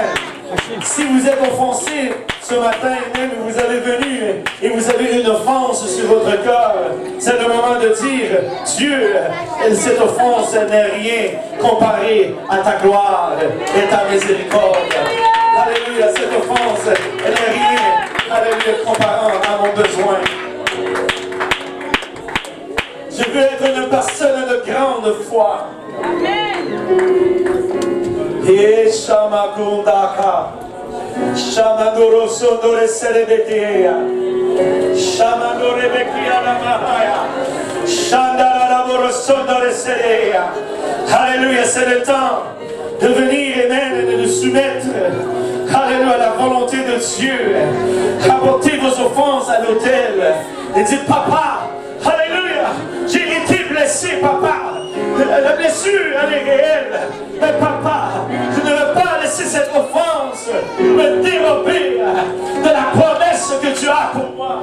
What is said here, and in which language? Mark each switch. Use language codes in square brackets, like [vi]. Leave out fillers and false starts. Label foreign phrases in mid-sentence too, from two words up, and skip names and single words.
[fr] Si vous êtes offensé ce matin, même vous avez venu et vous avez une offense sur votre cœur, c'est le moment de dire, Dieu, cette offense n'est rien comparé à ta gloire et ta miséricorde. Alléluia, cette offense, elle n'est rien, alléluia, comparant à mon besoin. Je veux être une personne de grande foi. Et Shamakundaka, Shamadoro Sondore Serebetea, Shamadore Bekia Namahaya, Shandara Sondore Serea. Alléluia, c'est le temps de venir, amen, et de nous soumettre, alléluia, à la volonté de Dieu. Apportez vos offenses à l'autel et dites, Papa, alléluia, j'ai été blessé, Papa. La blessure, elle est réelle. Mais Papa, je ne veux pas laisser cette offense me dérober de la promesse que tu as pour moi.